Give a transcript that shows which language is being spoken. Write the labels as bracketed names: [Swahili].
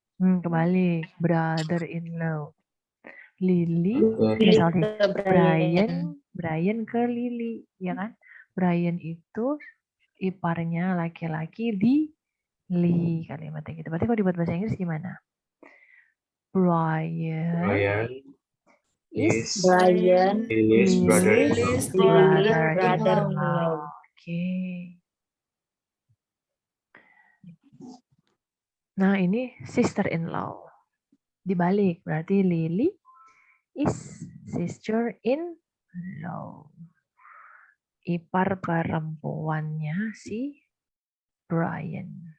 [Indonesian] Kebalik, brother-in-law. Lily, misalnya Brian ke Lily, ya kan? Brian itu iparnya laki-laki Lily, kalimatnya gitu. Berarti kalau dibuat bahasa Inggris gimana? [English] Brian is Lily's brother-in-law. Oke. [Indonesian] Nah, ini sister-in-law. Dibalik, berarti [English] Lily is sister-in-law. [Indonesian] Ipar perempuannya si Brian.